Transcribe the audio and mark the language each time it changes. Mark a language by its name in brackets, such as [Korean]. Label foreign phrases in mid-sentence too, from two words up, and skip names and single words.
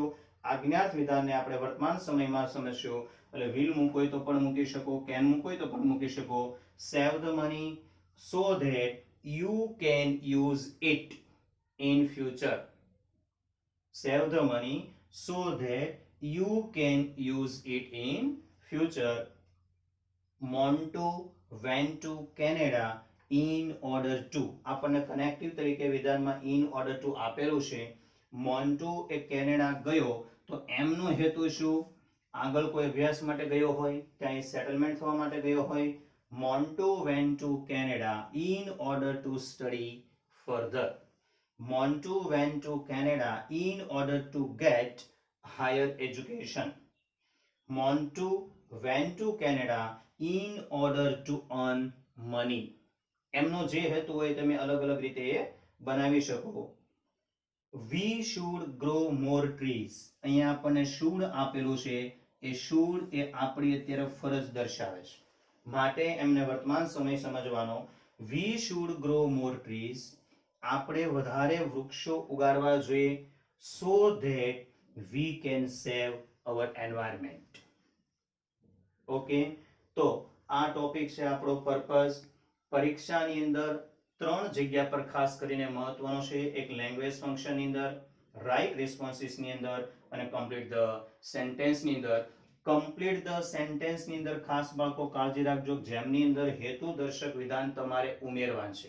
[Gujarati] આજ્ઞાર્થ વિધાનને આપણે વર્તમાન સમયમાં સમજશું, એટલે વિલ મૂકો હોય તો પણ મૂકી શકો, કેન મૂકો હોય તો પણ મૂકી શકો. [English] Save the money so that you can use it in future. Save the money so that you can use it in future. Montu went to Canada in order to. [Gujarati] આપણને કનેક્ટિવ તરીકે વિધાનમાં [English] in order to [Gujarati] આપેલું છે. મોન્ટુ એ કેનેડા ગયો તો એમનો હેતુ શું? આગળ કોઈ અભ્યાસ માટે ગયો હોય, ત્યાં સેટલમેન્ટ થવા માટે ગયો હોય. [English] મોન્ટુ went to Canada in order to study further. મોન્ટુ went to Canada in order to get higher education. Montu went to Canada in order to earn money. [Gujarati] એમનો જે હેતુ હોય તમે અલગ અલગ રીતે બનાવી શકો. [English] We should grow more trees. [Gujarati] અહીંયા આપણને should આપેલું છે, એ should એ આપણી અત્યારે ફરજ દર્શાવે છે માટે એમને વર્તમાન સમય સમજવાનો. [English] We should grow more trees. [Gujarati] આપણે વધારે વૃક્ષો ઉગાડવા જોઈએ [English] so that we can save our environment. [Gujarati] ઓકે, તો આ ટોપિક છે આપણો પર્પઝ. પરીક્ષાની અંદર ત્રણ જગ્યા પર ખાસ કરીને મહત્વનો છે. એક [English] language functionની [Gujarati] અંદર, [English] write responsesની [Gujarati] અંદર અને [English] complete the sentenceની [Gujarati] અંદર. [English] complete the sentenceની [Gujarati] અંદર ખાસ બાળકો કાળજી રાખજો, જેમની અંદર હેતુદર્શક વિધાન તમારે ઉમેરવાનું છે.